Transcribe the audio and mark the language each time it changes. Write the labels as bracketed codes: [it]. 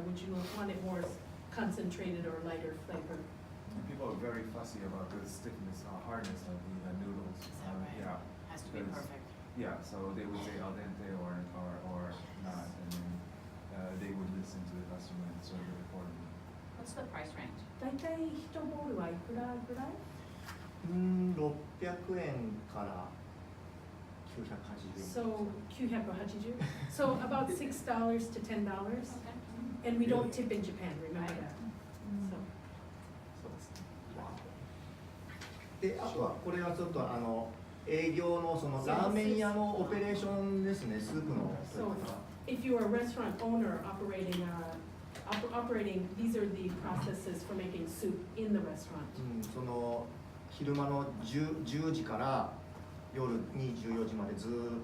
[en] Would you want it more concentrated or lighter flavor? People are very fussy about the stiffness, hardness of the noodles. Yeah. Has to be Because- perfect. Yeah, so they would say al dente or not, and then they would listen to the customer and serve it accordingly. What's the price range? [ja] 大体1ボールはいくらぐらい 600円から980円。 [en] So 980. So about $6 to $10. Okay. And we don't tip in Japan, remember Right. that. So, [ja] そうですね。で、あとはこれはちょっと営業のそのラーメン屋のオペレーションですね、スープの取り方。 [en] if you're a restaurant owner operating, these are the processes for making soup in the restaurant. [ja] その昼間の 10時から夜24時までずーっ